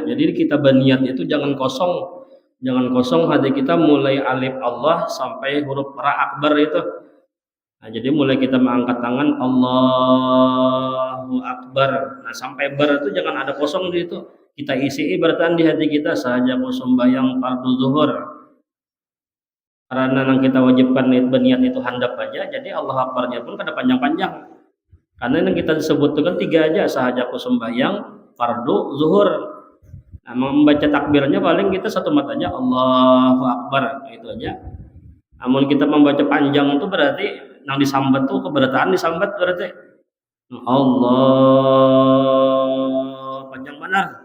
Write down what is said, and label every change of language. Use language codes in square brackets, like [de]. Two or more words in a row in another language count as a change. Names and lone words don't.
[id] Jadi kita berniat itu jangan kosong hati kita mulai alif Allah sampai huruf ra akbar itu. Nah, jadi mulai kita mengangkat tangan [ar] الله أكبر. [id] Nah, sampai bar itu jangan ada kosong di itu. Kita isi bertahan di hati kita saja sembahyang fardu zuhur. [bjn] Karena yang kita wajibkan berniat itu handap aja, jadi Allah Akbarnya pun kada panjang-panjang. Karena yang kita disebut itu kan 3 aja, sahaja sembahyang fardu zuhur. Nah, membaca takbirnya paling kita 1 mat aja [ar] الله أكبر, [bjn] itu aja. Namun kita membaca panjang itu berarti yang disambat tuh keberatan disambat berarti Allah panjang benar.